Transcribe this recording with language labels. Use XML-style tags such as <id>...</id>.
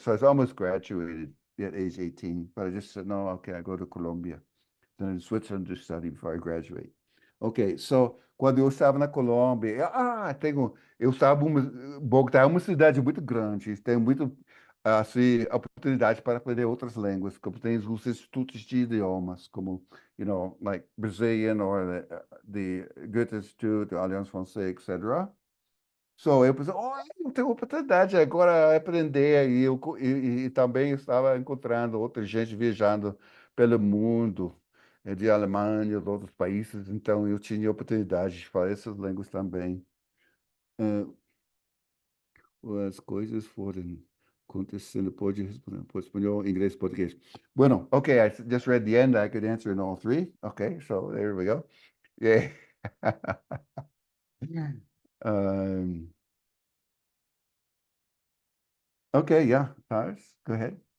<en>So I was almost graduated at age 18, but I just said, no, okay, I go to Colombia. Then in Switzerland to study before I graduate.</en> <pt>Ok, so quando eu estava na Colômbia, eu estava Bogotá é uma cidade muito grande, tem muito assim oportunidade para aprender outras línguas, como tem os institutos de idiomas, como</pt> <en>like Brazilian or the Goethe Institute, the Alliance Française,</en> <pt>etc. So eu pensei, oh, eu tenho oportunidade agora aprender e também estava encontrando outra gente viajando pelo mundo, de Alemanha, de outros países, então eu tinha oportunidade de falar essas línguas também. Eh, as coisas foram acontecendo, pode responder por espanhol, inglês, português.</pt> <en>Bueno, okay, I just read the end, I could answer in all three. Okay, so there we go. Yeah. um, okay, yeah, Tars, go ahead.</en>